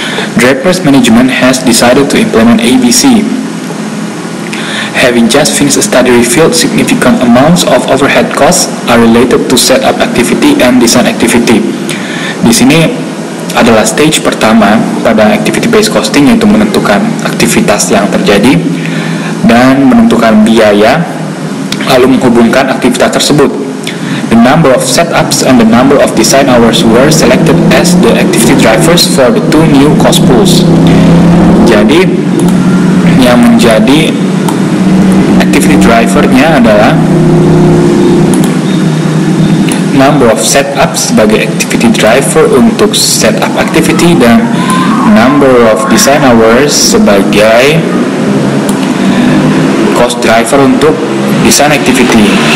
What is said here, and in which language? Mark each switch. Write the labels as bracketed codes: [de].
[en] Draper's management has decided to implement ABC. Having just finished a study revealed significant amounts of overhead costs are related to setup activity and design activity. [id] Di sini adalah stage pertama pada activity based costing, yaitu menentukan aktivitas yang terjadi dan menentukan biaya, lalu menghubungkan aktivitas tersebut. [en] The number of setups and the number of design hours were selected as the activity drivers for the two new cost pools. [id] Jadi yang menjadi activity drivernya adalah [en] number of setups [id] sebagai activity driver untuk [en] setup activity [id] dan [en] number of design hours [id] sebagai cost driver untuk [en] design activity.